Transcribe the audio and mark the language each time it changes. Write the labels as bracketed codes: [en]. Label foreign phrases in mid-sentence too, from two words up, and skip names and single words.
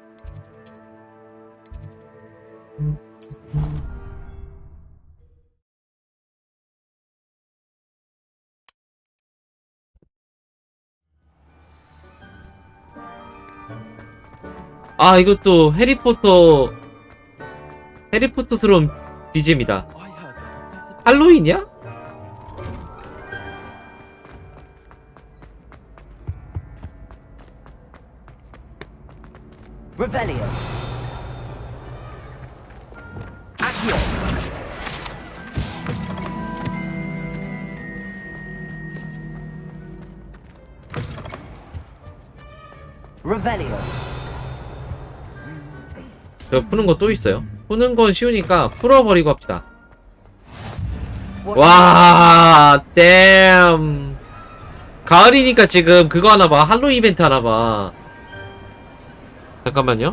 [ko] 아, 이것도 해리포터스러운 BGM이다. 할로윈이야? Revelio. Accio. Revelio. 저 푸는 거 또 있어요. 푸는 건 쉬우니까 풀어버리고 합시다. 와, 댐. 가을이니까 지금 그거 하나봐. 할로윈 이벤트 하나봐. 잠깐만요.